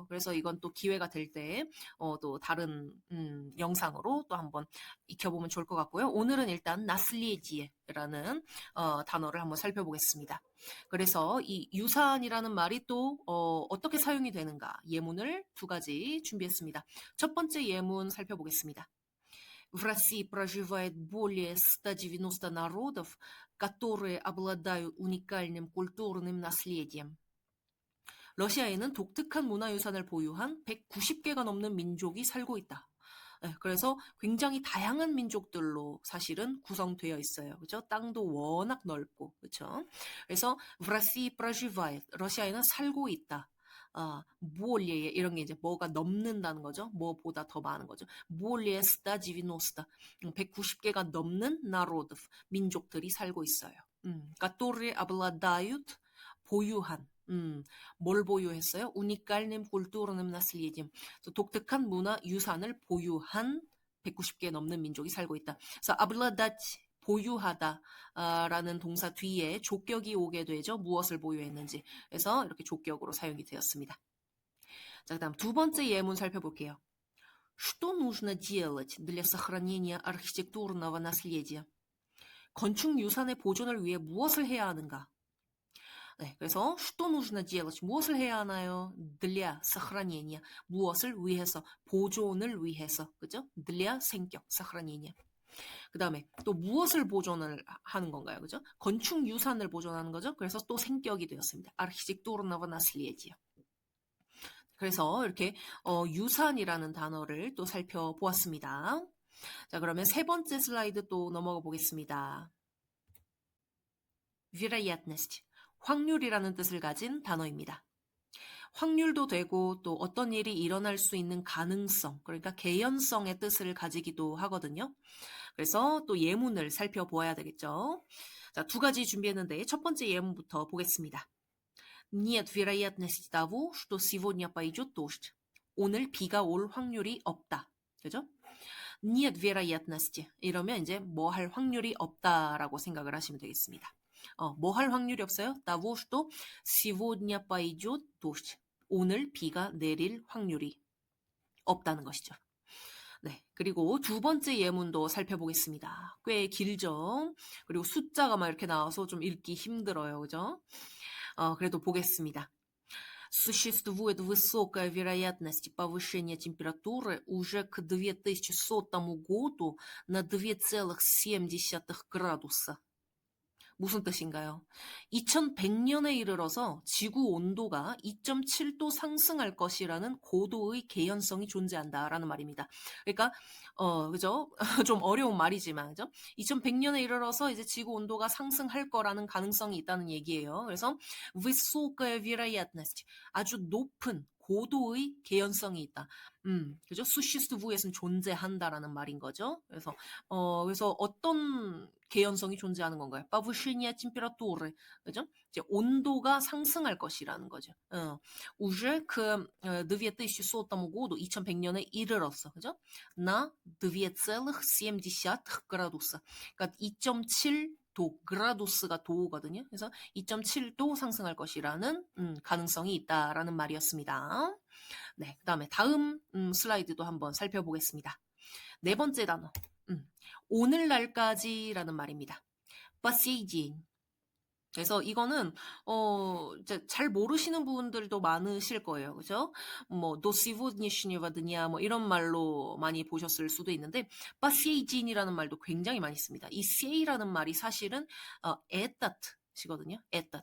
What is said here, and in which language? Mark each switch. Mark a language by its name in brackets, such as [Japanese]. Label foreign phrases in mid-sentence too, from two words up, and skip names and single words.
[Korean] 그래서 이건 또 기회가 될 때 또 다른 영상으로 또 한번 익혀보면 좋을 것 같고요. 오늘은 일단 나슬리에지에라는 단어를 한번 살펴보겠습니다. 그래서 이 유산이라는 말이 또 어떻게 사용이 되는가 예문을 2가지 준비했습니다. 첫 번째 예문 살펴보겠습니다. [Russian] В России проживает более 190 народов, которые обладают уникальным культурным наследием. [Korean] 러시아에는 독특한 문화유산을 보유한 190개가 넘는 민족이 살고 있다. 네, 그래서 굉장히 다양한 민족들로 사실은 구성되어 있어요. 그죠? 땅도 워낙 넓고, 그렇죠? 그래서 [Russian] в России проживает, [Korean] 러시아에는 살고 있다. более 이런 게 이제 뭐가 넘는다는 거죠. 뭐보다 더 많은 거죠. более 190, 190개가 넘는 народов, 민족들이 살고 있어요. [Russian] которые обладают, [Korean] 보유한, 뭘 보유했어요? [Russian] уникальным культурным наследием. [Korean] 독특한 문화 유산을 보유한 190개 넘는 민족이 살고 있다. 그래서 обладать, 보유하다 라는 동사 뒤에 족격이 오게 되죠. 무엇을 보유했는지. 그래서 이렇게 족격으로 사용이 되었습니다. 자, 그다음 2번째 예문 살펴볼게요. [Russian] Что нужно делать для сохранения архитектурного наследия? [Korean] 건축 유산의 보존을 위해 무엇을 해야 하는가? 네, 그래서 [Russian] что нужно делать? [Korean] 무엇을 해야 하나요? [Russian] для сохранения. [Korean] 무엇을 위해서? 보존을 위해서. 그죠? [Russian] для 생격, сохранения. [Korean] 그 다음에 또 무엇을 보존을 하는 건가요? 그죠? 건축 유산을 보존하는 거죠. 그래서 또 생격이 되었습니다. [Russian] архитектурного наследия. [Korean] 그래서 이렇게 유산이라는 단어를 또 살펴보았습니다. 자, 그러면 세 번째 슬라이드 또 넘어가 보겠습니다. вероятность, 확률이라는 뜻을 가진 단어입니다. 확률도 되고 또 어떤 일이 일어날 수 있는 가능성, 그러니까 개연성의 뜻을 가지기도 하거든요. 그래서 또 예문을 살펴보아야 되겠죠. 자, 두 가지 준비했는데 첫 번째 예문부터 보겠습니다. [Russian] Нет вероятности того, что сегодня пойдет дождь. [Korean] 오늘 비가 올 확률이 없다. 그죠? [Russian] Нет вероятности. [Korean] 이러면 이제 뭐 할 확률이 없다라고 생각을 하시면 되겠습니다. 뭐 할 확률이 없어요? [Russian] того, что сегодня пойдет дождь. [Korean] 오늘 비가 내릴 확률이 없다는 것이죠. 네, 그리고 두 번째 예문도 살펴보겠습니다. 꽤 길죠? 그리고 숫자가 막 이렇게 나와서 좀 읽기 힘들어요. 그죠? 그래도 보겠습니다. [Russian] Существует высокая вероятность повышения температуры уже к 2100 году на 2,7 градуса. [Korean] 무슨 뜻인가요? 2100년에 이르러서 지구 온도가 2.7도 상승할 것이라는 고도의 개연성이 존재한다라는 말입니다. 그러니까 그죠? 좀 어려운 말이지만 그죠? 2100년에 이르러서 이제 지구 온도가 상승할 거라는 가능성이 있다는 얘기예요. [Russian] 그래서 высокая вероятность, [Korean] 아주 높은 고도의 개연성이 있다. 그죠? существует은 존재한다라는 말인 거죠. 그래서 어떤 개연성이 존재하는 건가요? [Russian] повышение температуры, [Korean] 그죠? 이제 온도가 상승할 것이라는 거죠. [Russian] уже к 2100 году, [Korean] 2100년에 이르렀어, 그죠? [Russian] на 2,7 градуса, [Korean] 그러니까 2.7도, 그라두스가 도거든요. 그래서 2.7도 상승할 것이라는 가능성이 있다라는 말이었습니다. 네, 그 다음에 다음 슬라이드도 한번 살펴보겠습니다. 네 번째 단어, 오늘날까지라는 말입니다. [Russian] по сей день. [Korean] 그래서 이거는 이제 잘 모르시는 분들도 많으실 거예요. 그죠? 뭐 [Russian] до сегодняшнего дня [Korean] 뭐 이런 말로 많이 보셨을 수도 있는데 [Russian] по сей день [Korean] 이라는 말도 굉장히 많이 씁니다. 이 say라는 말이 사실은 этат이거든요. этот.